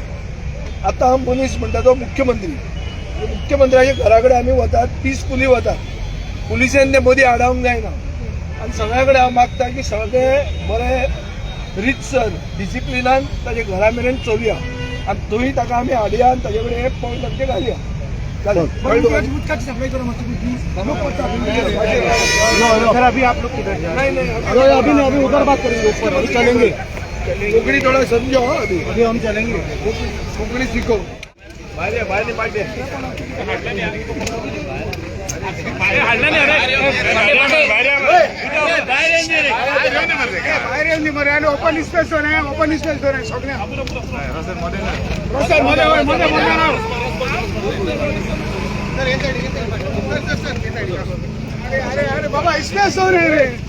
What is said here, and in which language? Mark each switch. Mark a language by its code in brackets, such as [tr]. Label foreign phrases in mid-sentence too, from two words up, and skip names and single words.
[kok] आतां मनीस म्हणटा तो मुख्यमंत्र्याच्या घरा कडेन आमी वतात, पीसफुली वतात, पुलिसेन ते मदीं आडावंक जायना. आनी सगळ्या कडेन हांव मागता की सगळे बरे रितसर डिसिप्लिनान ताच्या घरा मेरेन चलुया आनी थंय ताका आमी हाडया आनी ताचे कडेन पॉयंट आमचे घालया. [hi] सर अभी आप लोग किधर जा रहे हैं? अभी उधर बात करेंगे, ऊपर अभी चलेंगे। कोंकणी थोड़ा समझो अभी हम चलेंगे। कोंकणी सीखो। [en] open space [kok] सगळे अरे बाबा स्पेस हो रे